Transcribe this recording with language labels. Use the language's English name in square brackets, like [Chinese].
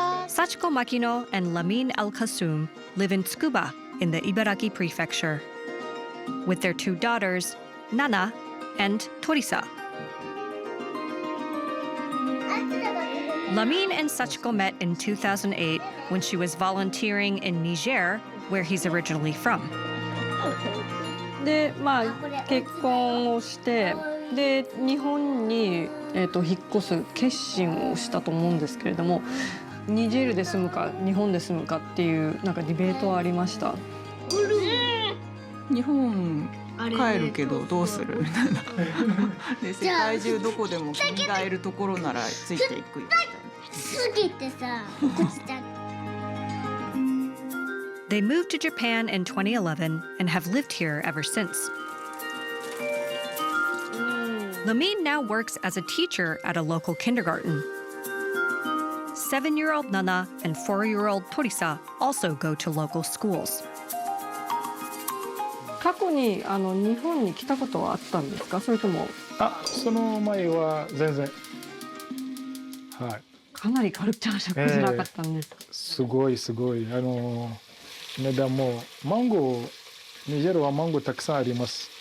[English] Sachiko Makino and Lamine El-Kassoum live in Tsukuba in the Ibaraki prefecture with their 2 daughters, Nana and Torisa. Lamine and Sachiko met in 2008 when she was volunteering in Niger, where he's originally from. [Japanese] で結婚をしてで日本に、引っ越す決心をしたと思うんですけれども、ニジェールで住むか日本で住むかっていうなんかディベートはありました。日本帰るけどどうするみたいな。で世界中どこでも君がいるところならついていくみたいな。すぎてさ、落ちた。 [English] They moved to Japan in 2011 and have lived here ever since. Lamine now works as a teacher at a local kindergarten. 7-year-old Nana and 4-year-old Torisa also go to local schools. [Japanese] 過去に日本に来たことはあったんですか？それともその前は全然。はい。かなりカルチャーショックじゃなかったんですか？すごい値段もマンゴーニジェールはマンゴーたくさんあります。